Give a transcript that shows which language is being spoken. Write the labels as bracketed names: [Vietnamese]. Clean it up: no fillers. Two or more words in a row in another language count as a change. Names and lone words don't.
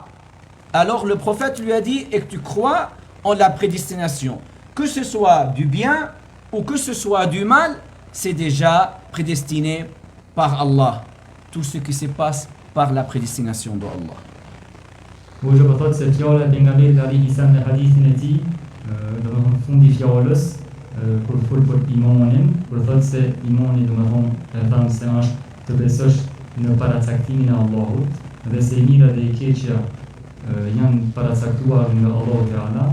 [French] Alors le prophète lui a dit, et que tu crois en la prédestination, que ce soit du bien ou que ce soit du mal, c'est déjà prédestiné par Allah. Tout ce qui se passe par la prédestination de Allah. [Albanian] Hoje po thotë se fjala e pejgamberit [Arabic] عليه السلام [Albanian] në hadithin e tij, do të thonë fundi i fjalës, kur fol për imanin, kur thotë se imani do të thonë e thamë se është të besosh në paracaktimin e Allahut, dhe se e mira dhe e keqja janë paracaktuar nga Allahu Teala.